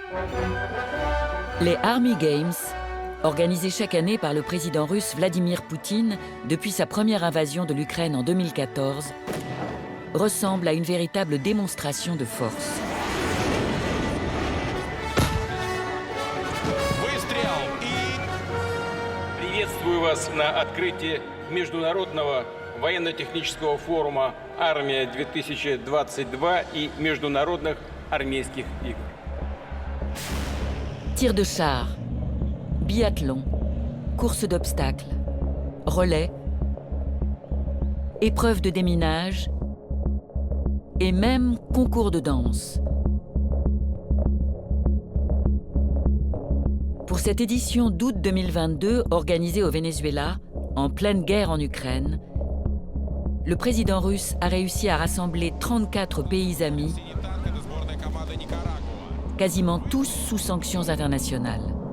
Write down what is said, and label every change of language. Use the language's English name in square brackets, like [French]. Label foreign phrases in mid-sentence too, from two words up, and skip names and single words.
[French] Les Army Games, organisés chaque année par le président russe Vladimir Poutine depuis sa première invasion de l'Ukraine en 2014, ressemblent à une véritable démonstration de force. [Russian] Приветствую вас на открытии Международного военно-технического форума «Армия-2022» и Международных армейских игр. [French] Tir de char, biathlon, course d'obstacles, relais, épreuves de déminage et même concours de danse. Pour cette édition d'août 2022 organisée au Venezuela, en pleine guerre en Ukraine, le président russe a réussi à rassembler 34 pays amis, quasiment tous sous sanctions internationales.